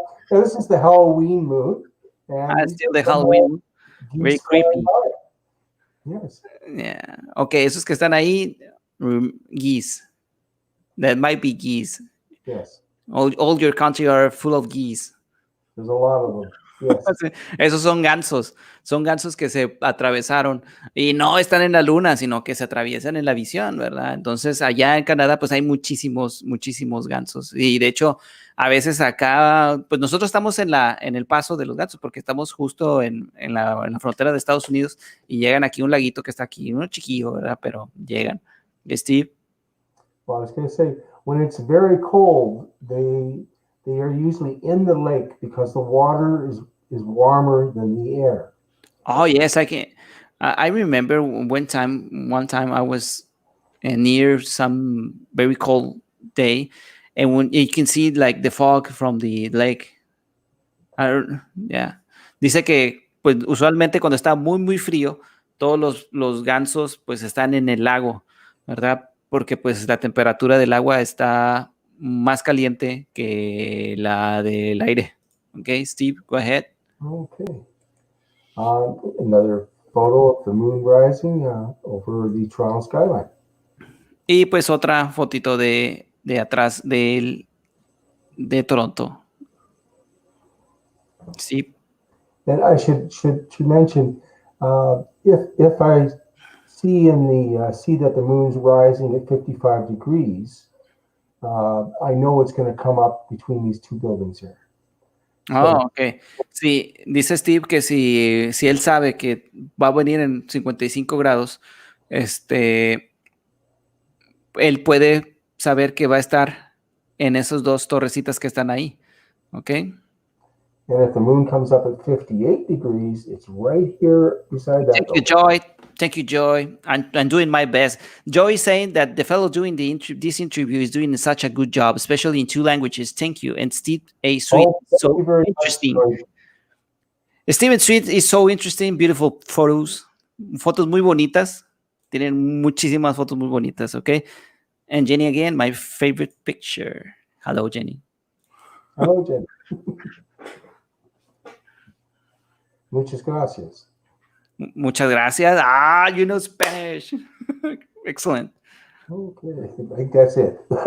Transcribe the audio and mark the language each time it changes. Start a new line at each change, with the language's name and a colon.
English: This is the Halloween moon, and Still the Halloween. Very geese flying creepy. by. Yes. Yeah.
Spanish: Okay, esos que están ahí, geese.
English: That might be geese. Yes. All your country are full of geese. There's a lot of them. Yes.
Spanish: Esos son gansos que se atravesaron y no están en la luna, sino que se atraviesan en la visión, ¿verdad? Entonces allá en Canadá pues hay muchísimos gansos y de hecho a veces acá pues nosotros estamos en el paso de los gansos porque estamos justo en la frontera de Estados Unidos y llegan aquí un laguito que está aquí, uno chiquillo, ¿verdad? Pero llegan. Steve.
English: Well, I was going to say, when it's very cold, they are usually in the lake because the water is warmer than the air. Oh yes, I remember one time I was near some very cold day, and when you can see like the fog from the lake. Yeah.
Spanish: Dice que pues usualmente cuando está muy frío, todos los gansos pues están en el lago, ¿verdad? Porque pues la temperatura del agua está más caliente que la del aire.
English: Okay, Steve, go ahead. Okay. Another photo of the moon rising over the Toronto skyline.
Spanish: Y pues otra fotito de atrás de Toronto. Sí.
English: And I should mention, if I see that the moon's rising at 55 degrees, I know it's going to come up between these two buildings here. Oh, ok.
Spanish: Sí, dice Steve que si él sabe que va a venir en 55 grados, él puede saber que va a estar en esas dos torrecitas que están ahí. ¿Ok?
English: And if the moon comes up at 58 degrees, it's right here beside that. Thank you, Joy. Thank you, Joy. I'm doing my best. Joy is saying that the fellow doing this interview is doing such a good job, especially in 2 languages. Thank you. And Steve A. Sweet, so interesting. Much, Steven Sweet is so interesting. Beautiful photos.
Spanish: Fotos muy bonitas. Tienen muchísimas fotos muy bonitas, okay?
English: And Jenny again, my favorite picture. Hello, Jenny. Hello, Jenny.
Spanish: Muchas gracias. Muchas gracias.
English: You know Spanish. Excellent. Okay, I think that's it.